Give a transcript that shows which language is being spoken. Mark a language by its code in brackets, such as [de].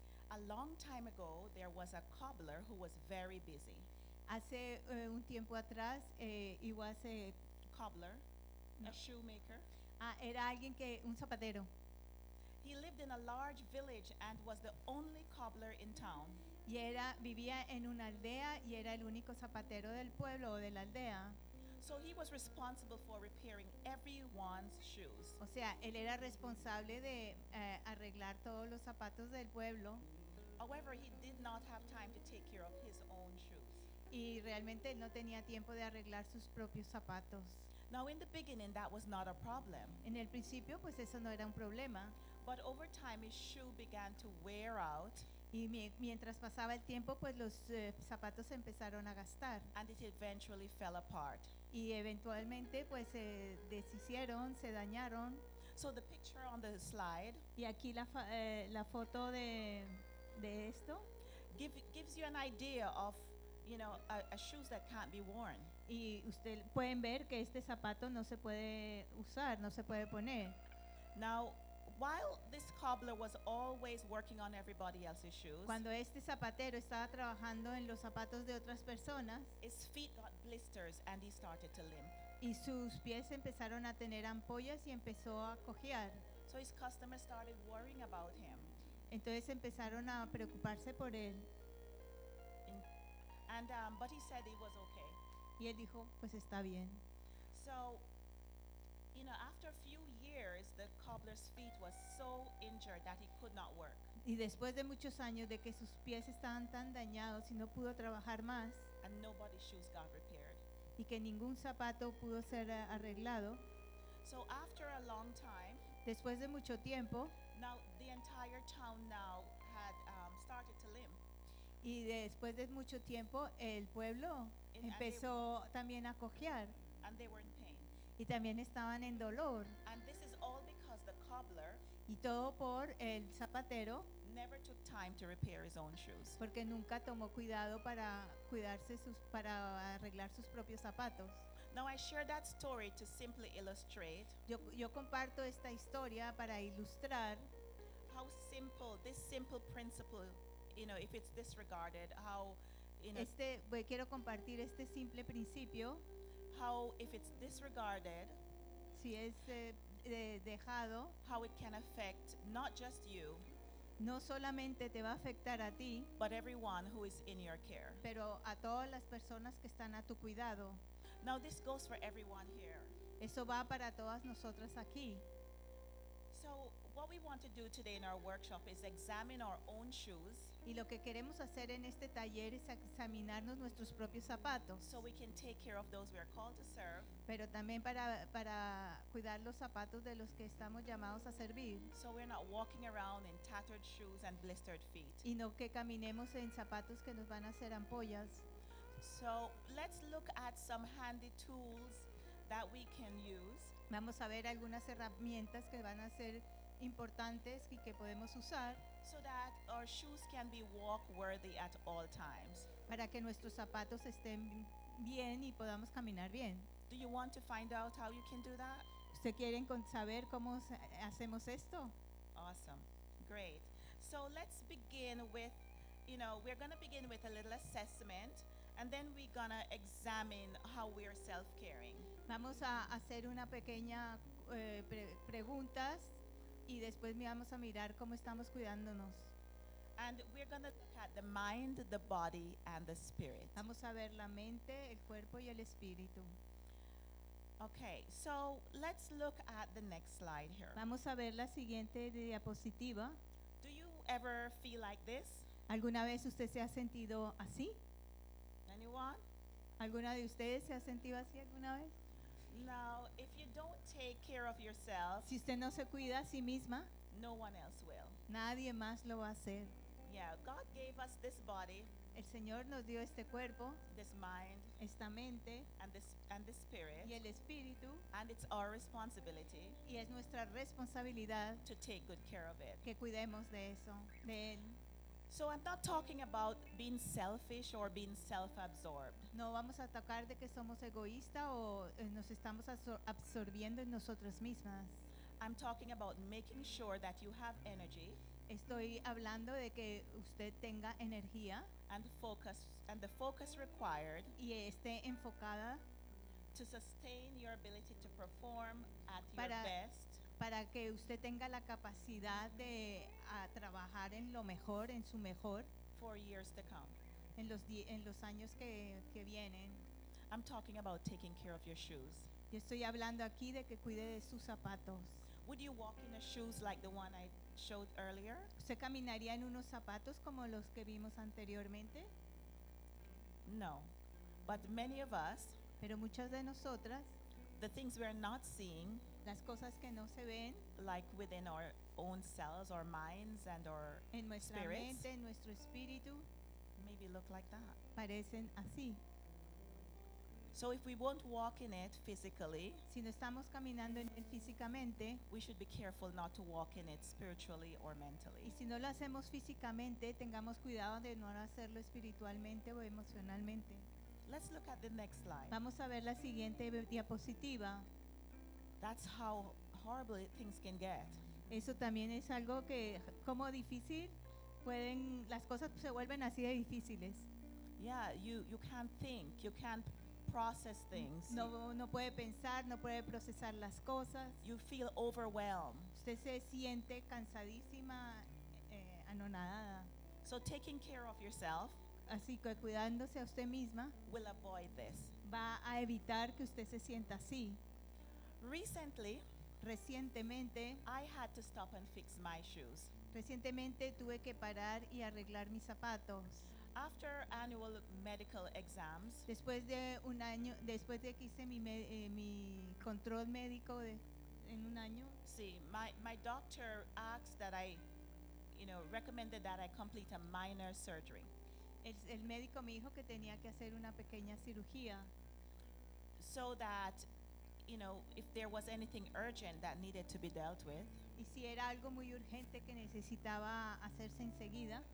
[en] A long time ago, there was a cobbler who was very busy. [es] Hace un tiempo atrás, [en] was a cobbler, no. A shoemaker. [es] Era alguien que un zapatero. [en] He lived in a large village and was the only cobbler in town. [es] Y era, vivía en una aldea y era el único zapatero del pueblo o de la aldea. [en] So he was responsible for repairing everyone's shoes. [es] O sea, él era responsable de arreglar todos los zapatos del pueblo. [en] However, he did not have time to take care of his own shoes. [es] Y realmente él no tenía tiempo de arreglar sus propios zapatos. [en] Now in the beginning that was not a problem. [es] En el principio pues eso no era un problema. [en] But over time his shoe began to wear out. [es] Y mientras pasaba el tiempo pues los zapatos empezaron a gastar. [en] And it eventually fell apart. [es] Y eventualmente pues se deshicieron, se dañaron. [en] So the picture on the slide. [es] Y aquí la foto de esto [en] gives you an idea of, you know, a shoes that can't be worn. [es] Y usted pueden ver que este zapato no se puede usar, no se puede poner. [en] Now, while this cobbler was always working on everybody else's shoes, [es] cuando este zapatero estaba trabajando en los zapatos de otras personas, [en] his feet got blisters and he started to limp. [es] Y sus pies empezaron a tener ampollas y empezó a cojear. [en] So his customers started worrying about him. [es] Entonces empezaron a preocuparse por él. [en] But he said he was okay. [es] Y él dijo, pues está bien. [en] So, You know, after a few years, the cobbler's feet was so injured that he could not work. [es] Y después de muchos años de que sus pies estaban tan dañados y no pudo trabajar más. [en] And nobody's shoes got repaired. [es] Y que ningún zapato pudo ser arreglado. [en] So after a long time, [es] después de mucho tiempo, [en] now the entire town now had started to limp. [es] Y después de mucho tiempo, el pueblo empezó también a cojear. [en] And they were in pain. [es] Y también estaban en dolor. [en] And this is all because the cobbler, [es] y todo por el zapatero, [en] never took time to repair his own shoes. [es] Porque nunca tomó cuidado para cuidarse sus, para arreglar sus propios zapatos. [en] Now I share that story to simply illustrate. [es] Yo comparto esta historia para ilustrar [en] how simple this simple principle, you know, if it's disregarded, how, you know, [es] quiero compartir este simple principio. [en] How, if it's disregarded, [es] si es dejado, [en] how it can affect not just you, [es] no solamente te va a afectar a ti, [en] but everyone who is in your care. [es] Pero a todas las personas que están a tu cuidado. [en] Now this goes for everyone here. [es] Eso va para todas nosotras aquí. [en] So what we want to do today in our workshop is examine our own shoes. [es] Y lo que queremos hacer en este taller es examinarnos nuestros propios zapatos. [en] So we can take care of those we are called to serve. [es] Pero también para cuidar los zapatos de los que estamos llamados a servir. [en] So we're not walking around in tattered shoes and blistered feet. [es] Y no que caminemos en zapatos que nos van a hacer ampollas. [en] So let's look at some handy tools that we can use. [es] Vamos a ver algunas herramientas que van a ser importantes y que podemos usar. [en] So that our shoes can be walk worthy at all times. [es] Para que nuestros zapatos estén bien y podamos caminar bien. [en] Do you want to find out how you can do that? [es] ¿Usted quiere saber cómo hacemos esto? [en] Awesome. Great. So let's begin with, you know, we're going to begin with a little assessment. And then we're gonna examine how we are self-caring. [es] Vamos a hacer una pequeña preguntas y después vamos a mirar cómo estamos cuidándonos. [en] And we're gonna look at the mind, the body, and the spirit. [es] Vamos a ver la mente, el cuerpo y el espíritu. [en] Okay, so let's look at the next slide here. [es] Vamos a ver la siguiente diapositiva. [en] Do you ever feel like this? [es] ¿Alguna vez usted se ha sentido así? [en] Anyone? [es] ¿Alguna de ustedes se ha sentido así alguna vez? [en] Now, if you don't take care of yourself, [es] si usted no se cuida a sí misma, [en] no one else will. [es] Nadie más lo va a hacer. [en] Yeah, God gave us this body. [es] El Señor nos dio este cuerpo, [en] this mind, [es] esta mente, [en] and this spirit, [es] y el espíritu, [en] and it's our responsibility, [es] y es nuestra responsabilidad [en] to take good care of it. [es] Que cuidemos de eso, de él. [en] So I'm not talking about being selfish or being self-absorbed. [es] No vamos a tocar de que somos egoísta o nos estamos absorbiendo en nosotras mismas. [en] I'm talking about making sure that you have energy. [es] Estoy hablando de que usted tenga energía. [en] And the focus required. [es] Y esté enfocada. [en] To sustain your ability to perform at your best. [es] Para que usted tenga la capacidad de trabajar en lo mejor, en su mejor. [en] For years to come. [es] En los años que vienen. [en] I'm talking about taking care of your shoes. [es] Yo estoy hablando aquí de que cuide de sus zapatos. [en] Would you walk in the shoes like the one I showed earlier? [es] ¿Usted caminaría en unos zapatos como los que vimos anteriormente? [en] No. But many of us, [es] pero muchas de nosotras, [en] the things we are not seeing, [es] las cosas que no se ven, [en] like within our own selves, our minds, and our [es] en nuestra [en] spirits, [es] mente, en nuestro espíritu, [en] maybe look like that. [es] Parecen así. [en] So if we won't walk in it physically, [es] si no estamos caminando en él físicamente, [en] we should be careful not to walk in it spiritually or mentally. [es] Y si no lo hacemos físicamente, tengamos cuidado de no hacerlo espiritualmente o emocionalmente. [en] Let's look at the next slide. [es] Vamos a ver la siguiente diapositiva. [en] That's how horrible things can get. [es] Eso también es algo que, como difícil, pueden, las cosas se vuelven así de difíciles. [en] Yeah, you can't think, you can't process things. [es] No puede pensar, no puede procesar las cosas. [en] You feel overwhelmed. [es] Usted se siente cansadísima, anonadada. [en] So taking care of yourself, [es] así que cuidándose a usted misma, [en] will avoid this. [es] Va a evitar que usted se sienta así. [en] Recently, [es] recientemente, [en] I had to stop and fix my shoes. [es] Recientemente tuve que parar y arreglar mis zapatos. [en] After annual medical exams, [es] después de un año, después de que hice mi control médico en un año, [en] sí, my doctor asked that I, you know, recommended that I complete a minor surgery. [es] El médico me dijo que tenía que hacer una pequeña cirugía. [en] So that, you know, if there was anything urgent that needed to be dealt with, [es] y si era algo muy urgente que necesitaba hacerse enseguida,